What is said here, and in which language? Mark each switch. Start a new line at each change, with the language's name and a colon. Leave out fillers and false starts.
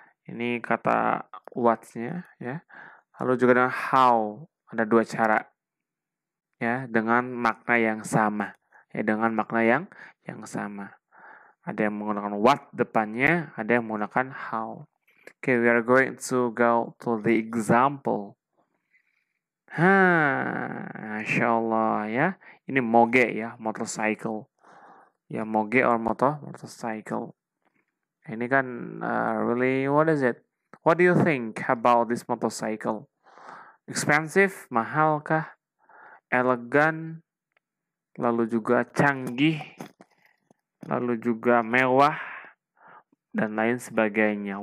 Indonesian: Ini kata what-nya ya. Lalu juga dengan how, ada dua cara ya, dengan makna yang sama. Ya, dengan makna yang sama. Ada yang menggunakan what depannya, ada yang menggunakan how.
English: Okay, we are going to go to the example. Masya Allah ya.
Indonesian: Ini moge ya, motorcycle. Ya, moge or motorcycle. Ini kan
English: really, what is it? What do you think about this motorcycle? Expensive,
Indonesian: mahal kah? Elegan, lalu juga canggih, lalu juga mewah, dan lain sebagainya.